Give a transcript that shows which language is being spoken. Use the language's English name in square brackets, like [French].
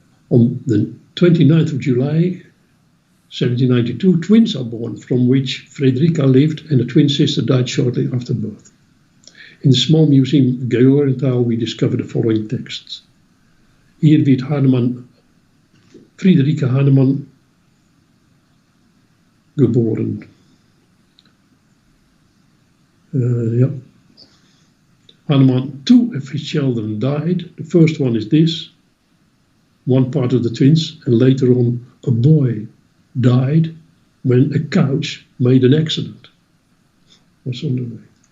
[English] On the 29th of July, 1792, twins are born, from which Frederica lived, and a twin sister died shortly after birth. In the small museum Georgenthal, we discover the following texts. [German] Hier wird Friederike Hahnemann geboren. [English] Hahnemann, two of his children died. The first one is this, one part of the twins, and later on a boy died when a couch made an accident. Was on the way.